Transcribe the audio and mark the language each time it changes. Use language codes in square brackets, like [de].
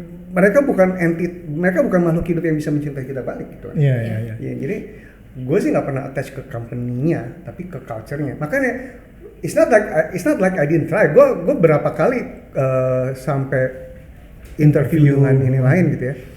[id] Mereka bukan makhluk hidup yang bisa mencintai kita balik gitu. Iya. Ya, jadi gue sih nggak pernah attach ke company-nya, tapi ke culture-nya. [en] Makanya it's not like I didn't try. [id] Gue berapa kali sampai interview dengan ini lain gitu ya.